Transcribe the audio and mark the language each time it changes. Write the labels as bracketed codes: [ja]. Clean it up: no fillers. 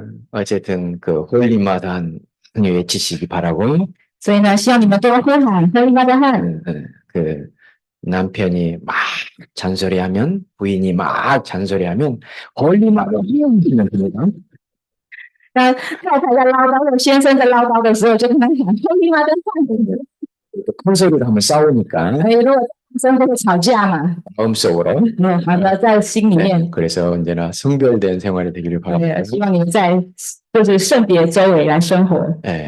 [ko] 어쨌든 홀리마더 한 외치시기 바라고. [zh] 所以呢，希望你们多呼喊 Holy Mother Han。 [ko] 남편이 막 잔소리하면 부인이 막 잔소리하면 홀리마더 한 하면 됩니다. [zh] 那太太在唠叨，或先生在唠叨的时候，就跟他喊 Holy Mother Han。 [ko] 큰 소리로 하면 싸우니까. [zh] 如果先生会吵架嘛， [ko] 마음속으로. [zh] 好的，在心里面。 [ko] 그래서 언제나 성별된 생활이 되기를 바랍니다. [zh] 希望你们在就是圣别周围来生活。